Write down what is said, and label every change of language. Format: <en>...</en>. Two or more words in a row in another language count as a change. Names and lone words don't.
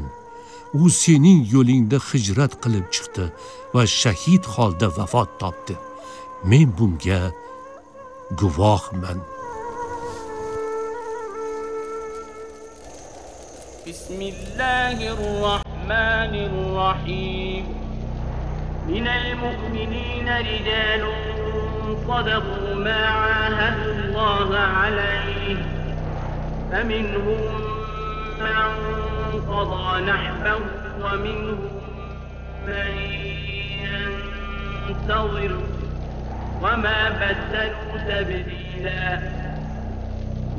<uz>U sening yo'lingda hijrat qilib chiqdi va shahid holda vafot topdi. Men bunga guvohman.</uz> <ar>Bismillahirrahmanirrahim. من المؤمنين رجال صدقوا ما عاهدوا الله عليه. فمنهم من قضى نحبه ومنهم من ينتظر وما بدلوا تبديلا.</ar>